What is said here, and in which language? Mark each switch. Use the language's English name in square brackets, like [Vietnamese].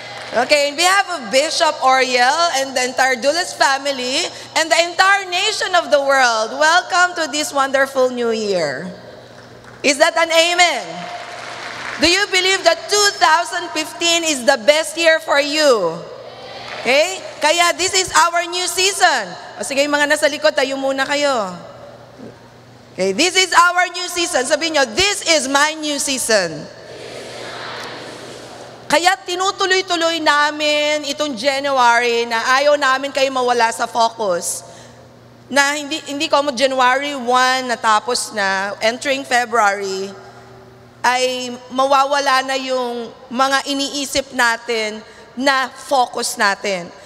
[English] Okay, on behalf of Bishop Oriel and the entire Dulas family and the entire nation of the world, welcome to this wonderful new year. Is that an amen? Do you believe that 2015 is the best year for you? Okay? [Filipino] Kaya [English] this is our new season. [Filipino] O sige, mga nasa likod, tayo muna kayo. [English] Okay, this is our new season. [Filipino] Sabihin nyo, [English] this is my new season. [Filipino] Kaya tinutuloy-tuloy namin itong January na ayaw namin kayo mawala sa focus. Na hindi ko mo January 1 natapos na, [English] entering February, [Filipino] ay mawawala na yung mga iniisip natin na focus natin.